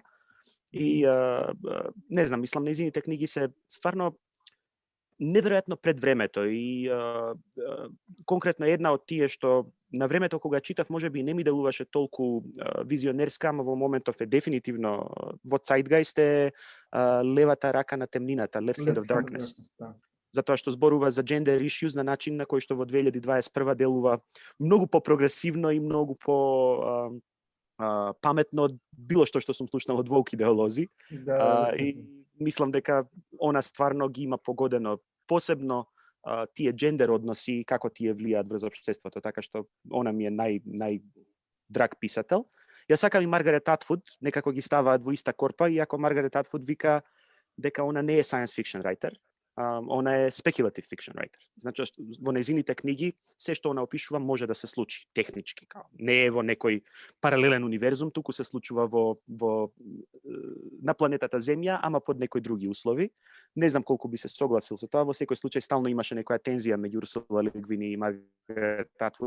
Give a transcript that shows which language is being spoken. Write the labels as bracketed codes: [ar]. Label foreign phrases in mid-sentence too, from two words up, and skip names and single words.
[mk] И не знам, мислам нејзините книги се стварно неверојатно пред времето и конкретно една од тие што на времето кога читав можеби не ми делуваше толку визионерска, ама во моментов е дефинитивно во Zeitgeist е Левата рака на темнината, Left Hand of Darkness. Затоа што зборува за [en] gender issues [mk] на начин на кој што во 2021 делува многу по-прогресивно и многу по паметно од било што сум слушнал од воук идеолози. И мислам дека она стварно ги има погодено посебно тие джендер односи, како тие влијаат врз општеството, така што она ми е нај драг писател. Ја сакам и Маргарет Атвуд, некако ги ставаат во иста корпа, иако Маргарет Атвуд вика дека она не е [en] science fiction writer, [mk] она е [en] speculative fiction writer. [mk] Значи, во нејзините книги, се што она опишува може да се случи, технички. Не е во некој паралелен универзум, туку се случува на планетата Земја, ама под некои други услови. Не знам колку би се согласил со тоа, во секој случај стално имаше некоја тензија меѓу Урсула Ле Гуин и Маргарет Атвуд.